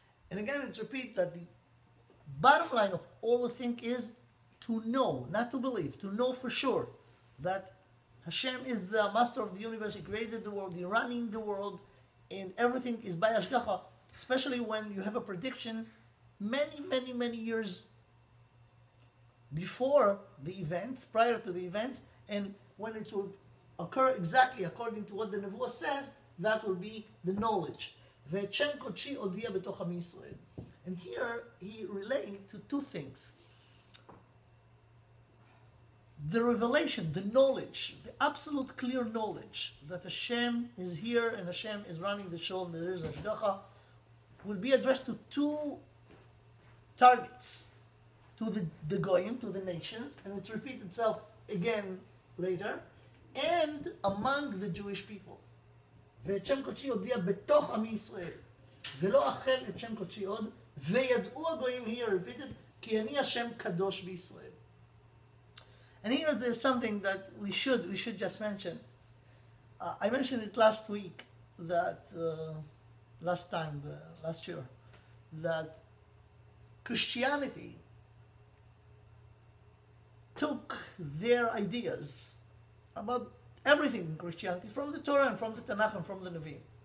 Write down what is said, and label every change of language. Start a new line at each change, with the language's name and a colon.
English: And again, it's repeat that the bottom line of all the thing is to know, not to believe, to know for sure that Hashem is the master of the universe. He created the world, He's running the world, and everything is by Hashgacha, especially when you have a prediction many years before the events, prior to the events, and when it will occur exactly according to what the Nevuah says, that will be the knowledge.
Hebrew: ואת שם קודשי הודיע בתוך עמי ישראל.
English: And here he relates to two things. The revelation, the knowledge, the absolute clear knowledge that Hashem is here and Hashem is running the show and there is Hashgacha, will be addressed to two targets, to the Goyim, to the nations, and it repeats itself again later, and among the Jewish people.
Hebrew: ואת שם קודשי הודיע בתוך עמי ישראל, ולא אחל את שם קודשי עוד, וידעו הגויים,
English: here repeated,
Hebrew: כי אני השם קדוש בישראל.
English: And here there's something that we should just mention. I mentioned it last week, that last year, that Christianity took their ideas about everything in Christianity from the Torah and from the Tanakh and from the Nevi'im.